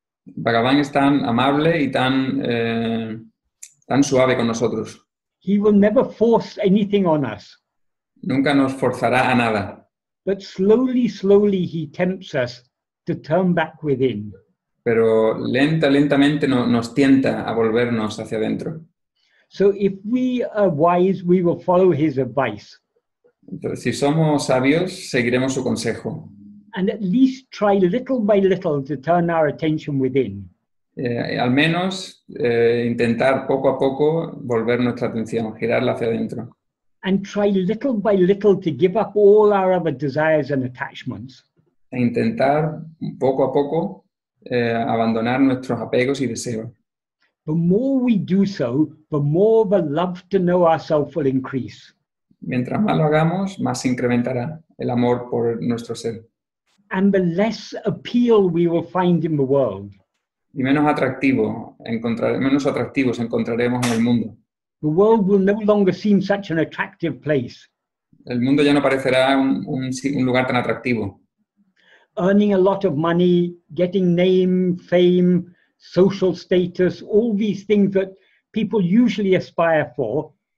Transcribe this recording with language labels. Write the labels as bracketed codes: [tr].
[es] Bhagavan es tan amable y tan suave con nosotros. [en] He will never force anything on us. [es] Nunca nos forzará a nada. [en] But slowly, slowly he tempts us to turn back within. [es] Pero lentamente nos tienta a volvernos hacia adentro. [en] So if we are wise, we will follow his advice. [es] Entonces, si somos sabios, seguiremos su consejo. [en] And at least try little by little to turn our attention within. [es] Al menos intentar poco a poco volver nuestra atención, girarla hacia adentro. [en] And try little by little to give up all our other desires and attachments. [es] E intentar poco a poco abandonar nuestros apegos y deseos. [en] The more we do so, the more the love to know ourselves will increase. [es] Mientras más lo hagamos, más se incrementará el amor por nuestro ser. [en] And the less appeal we will find in the world. [es] Y menos atractivos encontraremos en el mundo. [en] The world will no longer seem such an attractive place. [es] El mundo ya no parecerá un lugar tan atractivo. [en] Earning a lot of money, getting name, fame, social status, all these things that people usually aspire for.